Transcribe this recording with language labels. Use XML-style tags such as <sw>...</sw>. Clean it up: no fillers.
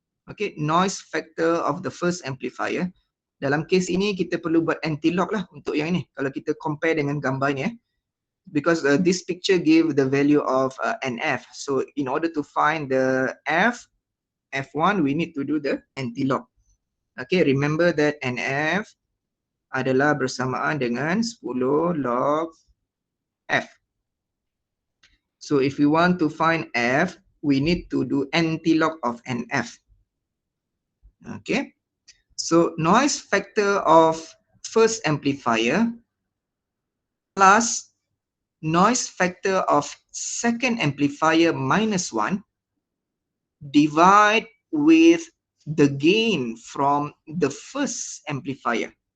<en>Okay, noise factor of the first amplifier.</en> <ms>Dalam case ini kita perlu buat anti-lock lah untuk yang ini. Kalau kita compare dengan gambar ni,</ms> <en>because this picture give the value of NF. So in order to find the F1, we need to do the anti-lock. Okay, remember that NF</en> <ms>adalah bersamaan dengan</ms> <en>10 log F. So if we want to find F, we need to do anti-log of NF. Okay, so noise factor of first amplifier plus noise factor of second amplifier minus 1 divide with the gain from the first amplifier.</en>